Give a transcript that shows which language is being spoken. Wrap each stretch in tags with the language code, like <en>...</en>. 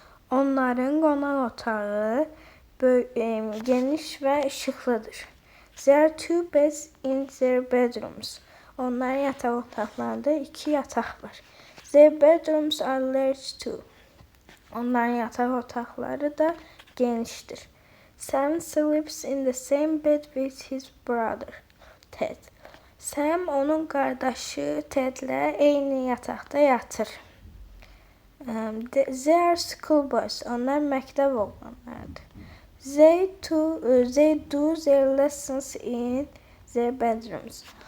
<az>Onların qonaq otağı geniş və işıqlıdır.</az> <en>There are 2 beds in their bedrooms.</en> <az>Onların yataq otaqlarında 2 yataq var.</az> <en>Their bedrooms are large too.</en> <az>Onların yataq otaqları da genişdir.</az> <en>Sam sleeps in the same bed with his brother, Ted.</en> <az>Sam onun qardaşı Tedlə eyni yataqda yatır.</az> <en>They are school boys.</en> <az>Onlar məktəb oğlanlarıdır.</az> <en>They do their lessons in their bedrooms.</en>